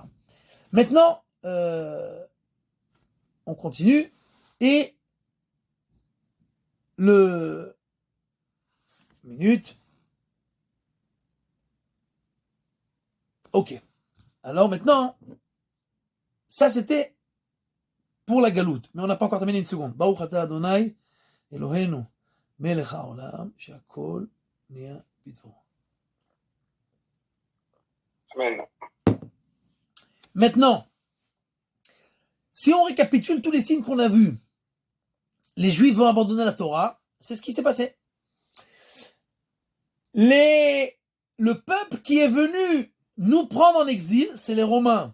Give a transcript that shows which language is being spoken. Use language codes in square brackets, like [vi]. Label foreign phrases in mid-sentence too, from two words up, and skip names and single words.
[fr] Maintenant, on continue, et le minute. Ok. Alors maintenant, ça c'était pour la galoute, mais on n'a pas encore terminé une seconde. [he] ברוך אתה אדוני אלוהינו מלך העולם שהכל נהיה בדברו. Amen. [fr] Maintenant, si on récapitule tous les signes qu'on a vus, les Juifs vont abandonner la Torah, c'est ce qui s'est passé. Le peuple qui est venu nous prendre en exil, c'est les Romains.